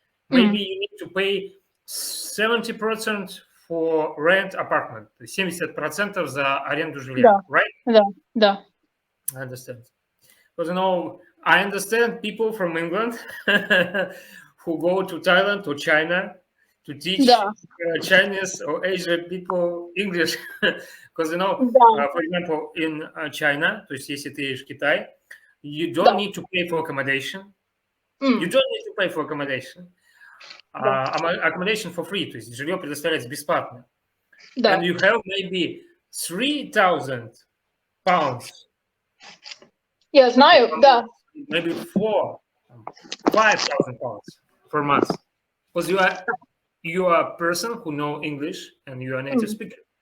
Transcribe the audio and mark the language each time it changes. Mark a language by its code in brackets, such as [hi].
[en] Maybe you need to pay 70% for rent apartment. [ru] 70% за аренду жилья, [en] right? [ru] Да. [en] I understand. Because I understand people from England who go to Thailand or China to teach Chinese or Asian people English. Because, for example, in China, [ru] то есть если ты едешь в Китай, [en] you don't need to pay for accommodation. You don't need to pay for accommodation. Accommodation for free, [ru] то есть жилье предоставляется бесплатно. [en] And you have maybe 3,000 pounds. [ru] Я знаю, да. [en] Maybe 5,000 pounds per month. Because you are a person who know English and you are a native speaker.